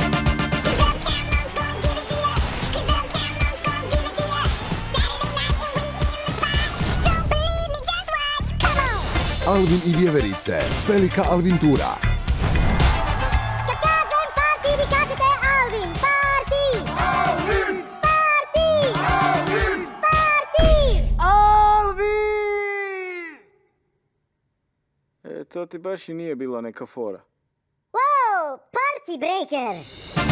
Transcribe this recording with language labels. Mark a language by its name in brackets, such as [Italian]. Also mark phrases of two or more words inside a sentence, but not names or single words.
[Croatian] Alvin i vjeverice, Velika Alvintura. Kad kažem party, vi kažete Alvin, party! Alvin! Party! Alvin! Party! Alvin! To ti baš i nije bila neka fora. [English] Wow, party breaker!